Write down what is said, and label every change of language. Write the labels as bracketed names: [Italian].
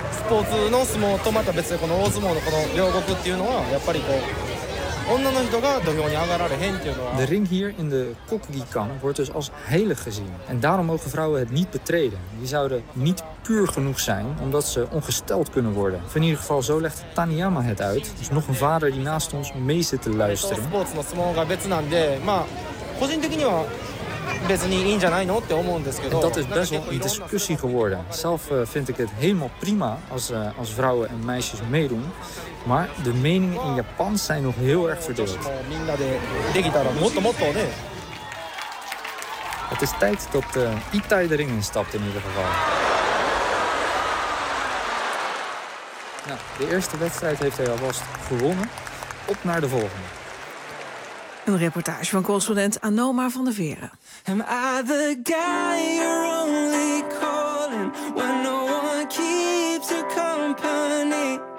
[Japanese] 交通の相撲とまた別にこの大相撲のこの両国っていうのはやっぱりこう女の人が土俵に上がられへんっていうのは。 [Dutch] De ring hier in de Kokugikan wordt dus als heilig gezien. En daarom mogen vrouwen het niet betreden. Die zouden niet puur genoeg zijn, omdat ze ongesteld kunnen worden. In ieder geval, zo legt Taniyama het uit. Dus nog een vader die naast ons mee zit te luisteren. [Japanese] Sports の相撲が別なんで、まあ個人的には別にいいんじゃないのって思うんですけど。 [Dutch] En dat is best wel een discussie geworden. Zelf vind ik het helemaal prima als vrouwen en meisjes meedoen. Maar de meningen in Japan zijn nog heel erg verdeeld. Het is tijd dat Itai de ring instapt in ieder geval. Nou, de eerste wedstrijd heeft hij alvast gewonnen. Op naar de volgende. Een reportage van correspondent Anoma van der Veren. [English] Am I the guy you're only calling when no one keeps your company?